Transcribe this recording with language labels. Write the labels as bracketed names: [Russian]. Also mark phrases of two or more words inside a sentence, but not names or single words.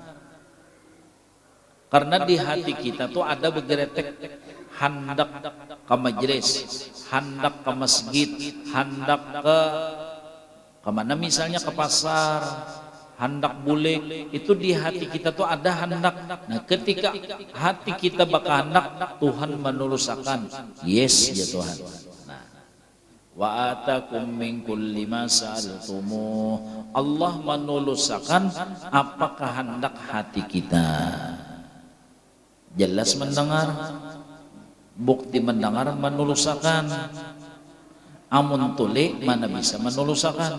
[Banjar] Karena di hati kita tuh ada begeretek hendak ke majelis, hendak ke masjid, hendak ke mana misalnya ke pasar, hendak bulik, itu di hati kita tuh ada hendak. Nah ketika hati kita bakal hendak, Tuhan menuluskan, yes ya Tuhan. Nah, [Arabic] وآتاكم من كل ما سألتموه, [Banjar] Allah menuluskan apakah hendak hati kita. Jelas mendengar, bukti mendengar menuluskan. Amun tuli mana bisa menuluskan.